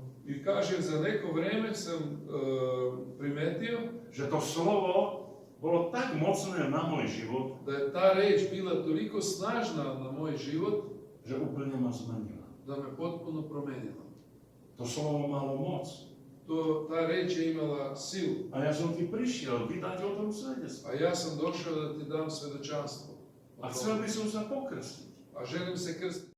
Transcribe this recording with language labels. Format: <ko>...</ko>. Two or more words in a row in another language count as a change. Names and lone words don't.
<sr>I kaže, za neko vreme sam primetio</sr> <sk>že to slovo bolo tak mocné na môj život,</sk> <sr>da je ta reč bila toliko snažna na moj život</sr> <sk>že úplne ma zmenila.</sk> <sr>da me potpuno promenila.</sr> <sk>To slovo malo moc.</sk> <sr>Ta reč je imala silu.</sr> <sk>A ja som ti prišiel vydať o tom svedectvo.</sk> <sr>A ja sam došao da ti dam svedočanstvo. o</sr> <sk>A</sk> <sr>tome.</sr> <sk>chcel by som sa pokrstiť.</sk> <sr>A želim se krstiti.</sr>